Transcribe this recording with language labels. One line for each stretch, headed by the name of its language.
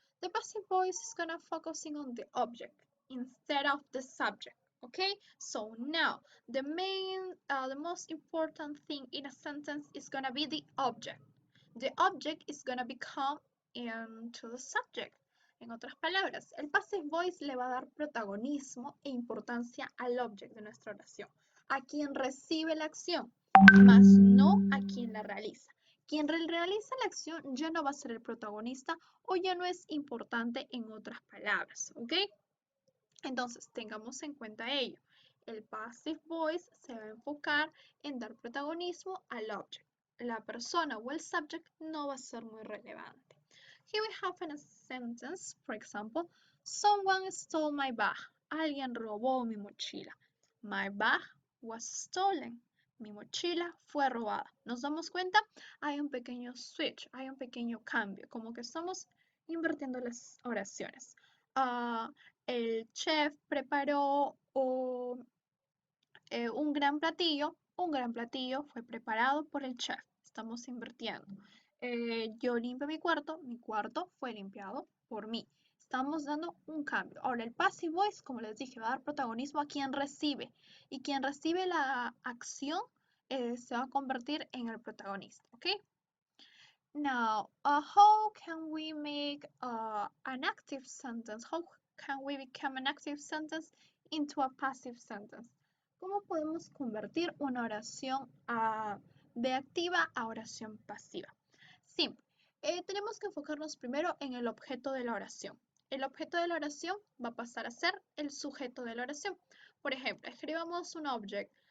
English: The passive voice is going to focusing on the object instead of the subject. Okay, so now the most important thing in a sentence is gonna be the object. The object is gonna become into the subject.
Spanish: En otras palabras, el passive voice le va a dar protagonismo e importancia al object de nuestra oración, a quien recibe la acción, más no a quien la realiza. Quien realiza la acción ya no va a ser el protagonista o ya no es importante en otras palabras, ¿ok? Entonces, tengamos en cuenta ello. El passive voice se va a enfocar en dar protagonismo al object. La persona o el subject no va a ser muy relevante.
English: Here we have a sentence, for example, someone stole my bag.
Spanish: Alguien robó mi mochila.
English: My bag was stolen.
Spanish: Mi mochila fue robada. ¿Nos damos cuenta? Hay un pequeño switch, hay un pequeño cambio, como que estamos invirtiendo las oraciones. El chef preparó un gran platillo fue preparado por el chef. Estamos invirtiendo. Yo limpio mi cuarto fue limpiado por mí. Estamos dando un cambio. Ahora, el passive voice, como les dije, va a dar protagonismo a quien recibe. Y quien recibe la acción se va a convertir en el protagonista. ¿Ok?
English: Now, how can we make an active sentence? How can we become an active sentence into a passive sentence?
Spanish: ¿Cómo podemos convertir una oración de activa a oración pasiva? Simple. Tenemos que enfocarnos primero en el objeto de la oración. El objeto de la oración va a pasar a ser el sujeto de la oración. Por ejemplo, escribamos un object.